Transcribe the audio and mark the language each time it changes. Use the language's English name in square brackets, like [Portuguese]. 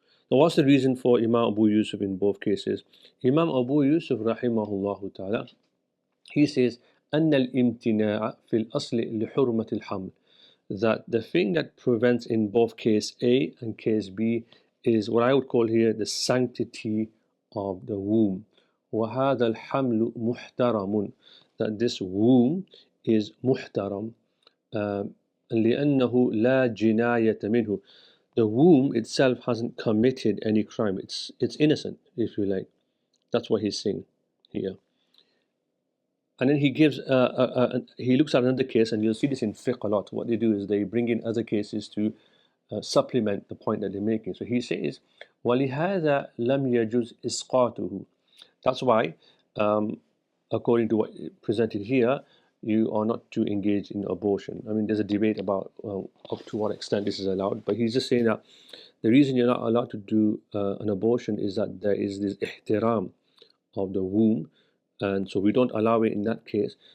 [English] Now, what's the reason for Imam Abu Yusuf in both cases? Imam Abu Yusuf rahimahullah ta'ala, he says, [Arabic] أن الامتناع في الأصل لحرمة الحمل. [English] That the thing that prevents in both case A and case B is what I would call here the sanctity of the womb, [Arabic] وَهَذَا الْحَمْلُ مُحْتَرَمٌ, [English] that this womb is muhtaram, [Arabic] لأنه لا جناية منه. [English] The womb itself hasn't committed any crime. It's innocent, if you like. That's what he's saying here. And then he gives, he looks at another case, and you'll see this in fiqh a lot. What they do is they bring in other cases to supplement the point that they're making. So he says, [Arabic] وَلِهَذَا لَمْ يَجُزْ إِسْقَاطُهُ. [English] That's why, according to what presented here, you are not to engage in abortion. I mean, there's a debate about up to what extent this is allowed, but he's just saying that the reason you're not allowed to do an abortion is that there is this ihtiram of the womb, and so we don't allow it in that case.